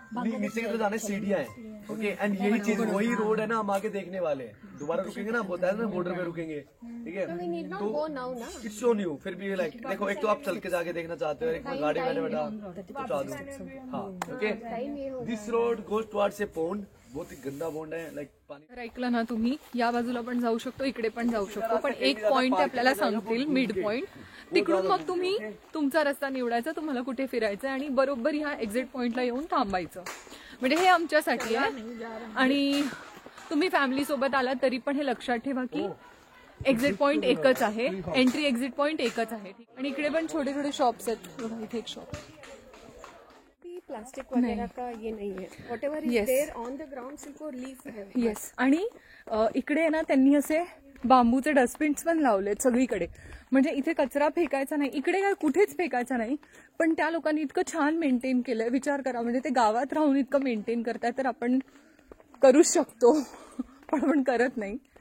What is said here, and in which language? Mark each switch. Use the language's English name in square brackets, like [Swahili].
[Hindi] नीचे की तरफ जाना है, सीढ़ियाँ हैं. ओके, एंड यही चीज वही रोड है ना, हम आगे देखने वाले हैं. दोबारा रुकेंगे ना, बताया ना बॉर्डर पे रुकेंगे. ठीक है, तो [English] It's so new. [Hindi] फिर भी लाइक देखो, एक तो आप चल के जाके देखना चाहते हो, एक तो गाड़ी बैठे बैठा पहुंचा दो. हाँ, [English] Okay, this road goes towards a pond. [Hindi] बहुत ही गंदा बॉन्ड है, लाइक पानी. [Marathi] तर ऐकलं ना तुम्ही, या बाजूला पण जाऊ शकतो, इकडे पण जाऊ शकतो, पण एक पॉइंट आपल्याला सांगतील, मिड पॉइंट. तिकडून मग तुम्ही तुमचा रस्ता निवडायचा, तुम्हाला कुठे फिरायचं आणि बरोबर ह्या एक्झिट पॉइंटला येऊन थांबायचं. म्हणजे हे आमच्यासाठी आहे. आणि तुम्ही फॅमिली सोबत आलात तरी पण हे लक्षात ठेवा की एक्झिट पॉइंट एकच आहे, एंट्री एक्झिट पॉइंट एकच आहे. आणि इकडे पण छोटे छोटे शॉप्स आहेत. बघा, इथे एक शॉप. [Hindi] प्लास्टिक वगैरह का ये नहीं है. [English] whatever is there on the ground [Hindi] सिर्फ वो लीफ है. [English] Yes. [Marathi] आणि इकडे ना त्यांनी असे बांबूचे डस्टबिन्स पण लावलेत सगळीकडे. म्हणजे इथे कचरा फेकायचा नाही, इकडे काय कुठेच फेकायचा नाही, पण त्या लोकांनी इतकं छान मेंटेन केलंय. विचार करा, म्हणजे ते गावात राहून इतकं मेंटेन करताय, तर आपण करूच शकतो पण आपण करत नाही.